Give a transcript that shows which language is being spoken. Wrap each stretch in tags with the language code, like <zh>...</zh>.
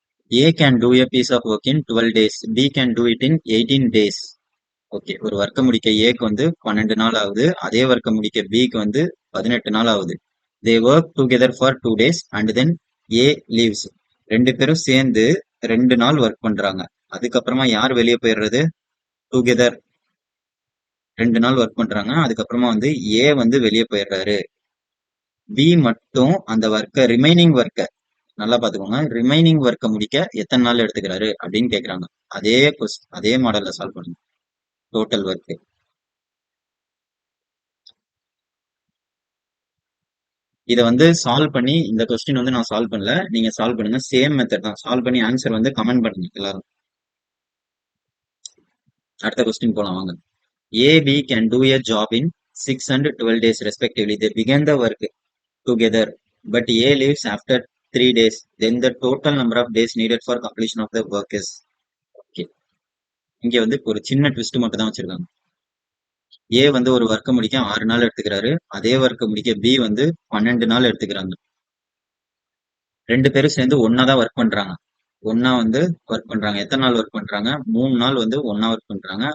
<en>A can do a piece of work in 12 days. B can do it in 18 days.</en> <ta>Okay, ஒரு ஒர்க்கை முடிக்க ஏக்கு வந்து 12 நாள் ஆகுது. அதே ஒர்க்கை முடிக்க பிக்கு வந்து 18 நாள் ஆகுது.</ta> <en>They work together for 2 days and then a leaves.</en> <ta>ரெண்டு பேரும் சேர்ந்து 2 நாள் ஒர்க் பண்றாங்க. அதுக்கப்புறமா யார் வெளியே போயிடுறது? டுகெதர் 2 நாள் ஒர்க் பண்றாங்க. அதுக்கப்புறமா வந்து ஏ வந்து வெளியே போயிடுறாரு. பி மட்டும் அந்த ஒர்க்கை ரிமைனிங் ஒர்க்கை நல்லா பாத்துக்கோங்க. ரிமைனிங் ஒர்க்கை முடிக்க எத்தனை நாள் எடுத்துக்கிறாரு அப்படின்னு கேக்குறாங்க. அதே மாடல்ல சால்வ் பண்ணுங்க. டோட்டல் ஒர்க் இதை வந்து சால்வ் பண்ணி, இந்த கொஸ்டின் வந்து நான் சால்வ் பண்ணல, நீங்க சால்வ் பண்ணுங்க. சேம் மெத்தட் தான். சால்வ் பண்ணி ஆன்சர் வந்து கமெண்ட் பண்ணுங்க எல்லாரும். அடுத்த கொஸ்டின் போலாம் வாங்க.</ta> <en>A B can do a job in 6 and 12 days respectively. They began the work together, but A leaves after 3 days. Then the total number of days needed for completion of the work is. Okay.</en> <ta>இங்க வந்து ஒரு சின்ன twist மட்டும் தான் வச்சிருக்காங்க. ஏ வந்து ஒரு ஒர்க்கை முடிக்க 6 நாள் எடுத்துக்கிறாரு. அதே ஒர்க்கை முடிக்க பி வந்து 12 நாள் எடுத்துக்கிறாங்க. ரெண்டு பேரும் சேர்ந்து ஒன்னா தான் ஒர்க் பண்றாங்க. ஒன்னா வந்து ஒர்க் பண்றாங்க. எத்தனை நாள் ஒர்க் பண்றாங்க? 3 நாள் வந்து ஒன்னா ஒர்க் பண்றாங்க.</ta>